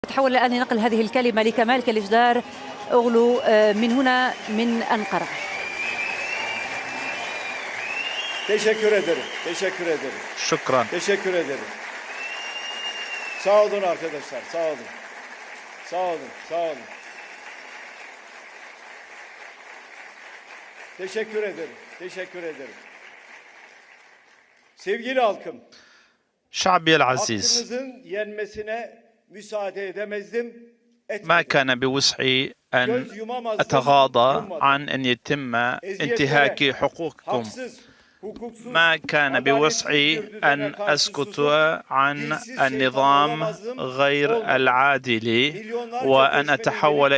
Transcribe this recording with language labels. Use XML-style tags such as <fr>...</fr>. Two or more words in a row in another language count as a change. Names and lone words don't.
<ar>تحول الآن لنقل هذه الكلمة لكمال كليجدار أغلو من هنا من أنقرة.</ar> <tr>Teşekkür ederim. Teşekkür ederim.</tr> <ar>شكرا.</ar> <tr>Teşekkür ederim. Sağ olun arkadaşlar. Sağ olun. Sağ olun. Sağ olun. Teşekkür ederim. Teşekkür ederim. Sevgili halkım,</tr> <ar>شعبي العزيز،</ar> <tr>hakkınızın yenmesine müsaade edemezdim.</tr> <ar>ما كان بوسعي أن أتغاضى عن أن يتم انتهاك حقوقكم. ما كان بوسعي أن أسكت عن النظام غير العادل وأن أتحول</ar>